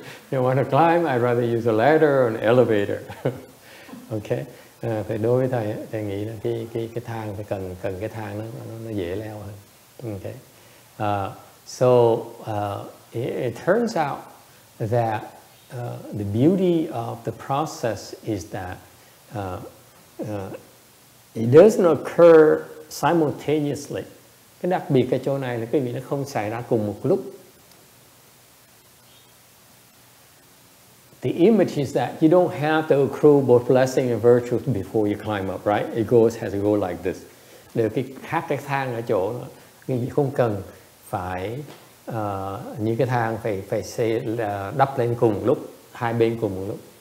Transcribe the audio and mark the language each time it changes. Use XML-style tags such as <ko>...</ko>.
<en>You want to climb, I'd rather use a ladder or an elevator. Okay.</en> <vi>Phải đối với thầy nghĩ là cái thang phải cần cái thang nó dễ leo hơn.</vi> <en>Okay. So it turns out that the beauty of the process is that it doesn't occur simultaneously.</en> <vi>Cái đặc biệt ở chỗ này là cái vị nó không xảy ra cùng một lúc.</vi> <en>The image is that you don't have to accrue both blessing and virtue before you climb up, right? It has to go like this.</en> <vi>Để cái thang ở chỗ không cần phải những cái thang phải đắp lên cùng lúc, hai bên cùng một lúc.</vi>